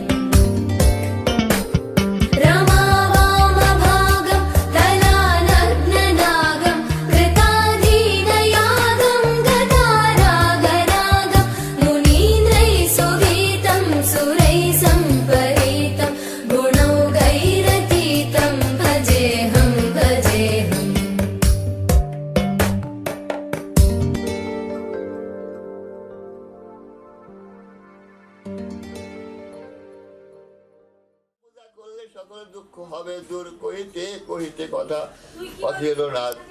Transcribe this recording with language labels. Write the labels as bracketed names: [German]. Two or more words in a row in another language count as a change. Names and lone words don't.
[Sanskrit] रमावामभागं दलानग्ननागं कृताधीनयागं गदारागरागं मुनीन्द्रैः सुवीतं सुरैः सम्परीतं गुणौघैरतीतं भजेऽहं भजेऽहम् [Bangla] পূজা করলে সকল দুঃখ হবে দূর কহিতে কহিতে কথা পাঠিয়ে না।